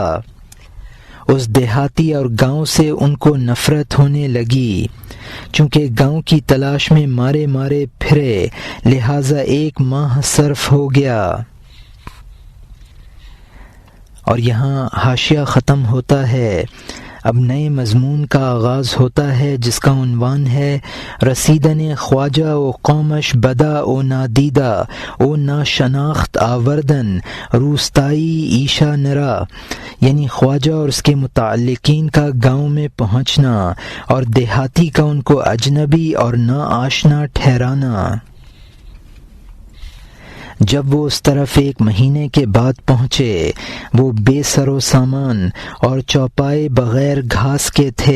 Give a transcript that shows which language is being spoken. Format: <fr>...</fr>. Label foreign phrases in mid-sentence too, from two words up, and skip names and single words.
<ur>اس دیہاتی اور گاؤں سے ان کو نفرت ہونے لگی، چونکہ گاؤں کی تلاش میں مارے مارے پھرے، لہٰذا 1 ماہ صرف ہو گیا۔ اور یہاں حاشیہ ختم ہوتا ہے۔ اب نئے مضمون کا آغاز ہوتا ہے جس کا عنوان ہے</ur> <fa>رسیدن خواجہ و قومش بدا او نادیدہ او ناشناخت آوردن روستائی ایشا نرا،</fa> <ur>یعنی خواجہ اور اس کے متعلقین کا گاؤں میں پہنچنا اور دیہاتی کا ان کو اجنبی اور نا آشنا ٹھہرانا۔ جب وہ اس طرف 1 مہینے کے بعد پہنچے، وہ بے سر و سامان اور چوپائے بغیر گھاس کے تھے۔</ur>